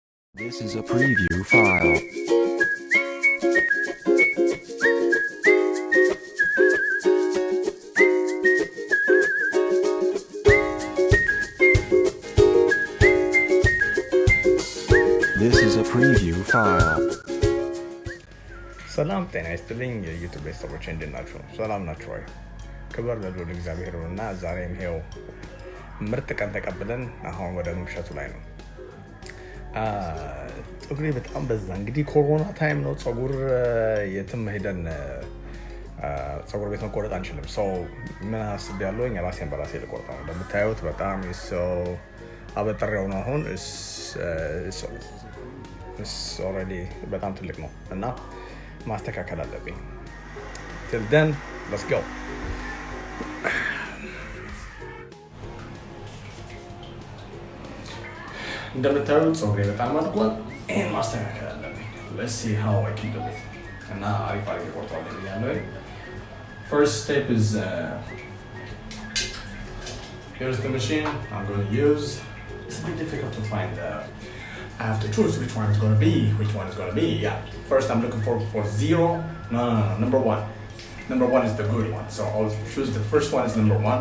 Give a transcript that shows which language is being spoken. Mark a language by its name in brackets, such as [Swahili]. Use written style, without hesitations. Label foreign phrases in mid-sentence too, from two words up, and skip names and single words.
[English] This is a preview file. This is a preview file. [Amharic] ሰላም ጤና ይስጥልኝ የዩቱብ ቤተሰቦች እንዴት ናችሁ? ሰላም ናችሁ ወይ? ክብር ለልዑል እግዚአብሔር ይሁንና ዛሬም ይሄው ምርጥ ቀን ተቀብለን አሁን ወደ ምሽቱ ላይ ነው። ፀጉሬ በጣም በዛ። እንግዲህ ኮሮና ታይም ነው። ፀጉር የትም ሄደን ፀጉር ቤት መቆረጥ አንችልም። ሰው ምን አስቤያለሁ ራሴን በራሴ ልቆርጥ ነው። እንደምታዩት በጣም ሰው አበጥሬው ነው። አሁን ኦልሬዲ በጣም ትልቅ ነው እና ማስተካከል አለብኝ። [English] till then let's go። [Amharic] እንደምታዩት ፀጉሬ በጣም አድጓል። ይሄን ማስተካከል አለብኝ። [English] let's see how I can do it [Amharic] እና አሪፍ አሪፍ ቆርጠዋለሁ ብያለሁ። [English] first step is here's the machine I'm going to use. It's a bit difficult to find I have to choose which one is going to be. Yeah, first I'm looking for zero. No, number one. Number one is the good one, so I'll choose the first one is number one.